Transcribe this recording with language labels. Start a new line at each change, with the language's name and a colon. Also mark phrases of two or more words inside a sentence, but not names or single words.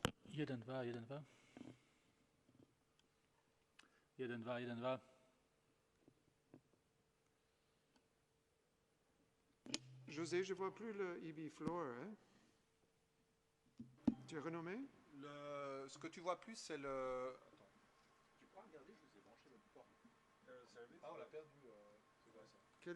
Czech: Jeden, dva, jeden, dva. Jeden, dva, jeden, dva.
French: José, je vois plus le EB Floor. Hein? Tu as renommé? Ce que tu vois plus, c'est le... Attends. Tu pourras regarder, je vous ai branché le port. Ah, on l'a perdu. C'est quoi ça?